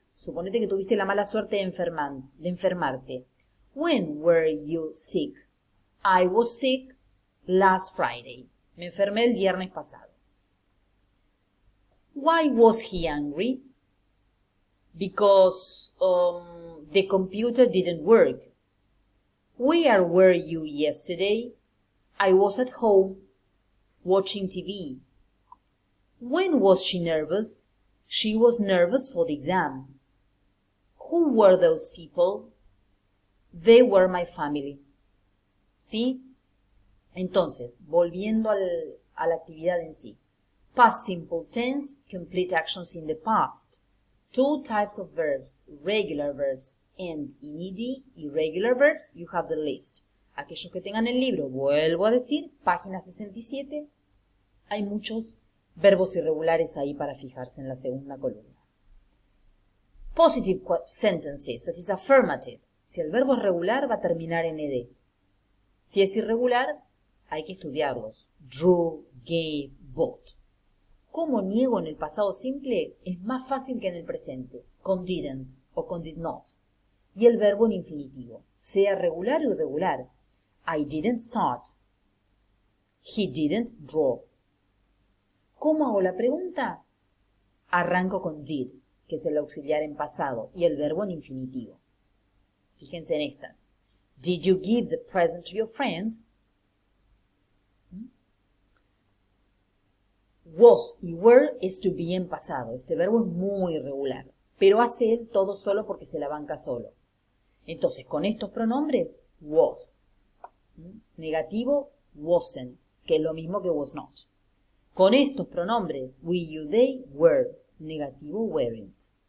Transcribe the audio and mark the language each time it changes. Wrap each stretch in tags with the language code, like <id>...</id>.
<es>Suponete que tuviste la mala suerte de enfermarte.</es> <en>When were you sick? I was sick last Friday.</en> <es>Me enfermé el viernes pasado.</es> <en>Why was he angry? Because the computer didn't work. Where were you yesterday? I was at home watching TV. When was she nervous? She was nervous for the exam. Who were those people? They were my family.</en> <es>¿Sí? Entonces, volviendo a la actividad en sí.</es> <en>Past simple tense, complete actions in the past. Two types of verbs, regular verbs end in ed, irregular verbs, you have the list.</en> <es>Aquellos que tengan el libro, vuelvo a decir, página 67, hay muchos verbos irregulares ahí para fijarse en la segunda columna.</es> <en>Positive sentences, that is affirmative.</en> <es>Si el verbo es regular, va a terminar en ed. Si es irregular, hay que estudiarlos. Drew, gave, bought. ¿Cómo niego en el pasado simple? Es más fácil que en el presente, con didn't o con did not. Y el verbo en infinitivo, sea regular o irregular.</es> <en>I didn't start. He didn't draw.</en> <es>¿Cómo hago la pregunta? Arranco con did, que es el auxiliar en pasado, y el verbo en infinitivo. Fíjense en estas.</es> <en>Did you give the present to your friend?</en> <es>Was y were es to be en pasado. Este verbo es muy irregular, pero hace él todo solo porque se la banca solo. Entonces, con estos pronombres, was. Negativo, wasn't, que es lo mismo que was not. Con estos pronombres, we, you, they, were. Negativo, weren't.</es>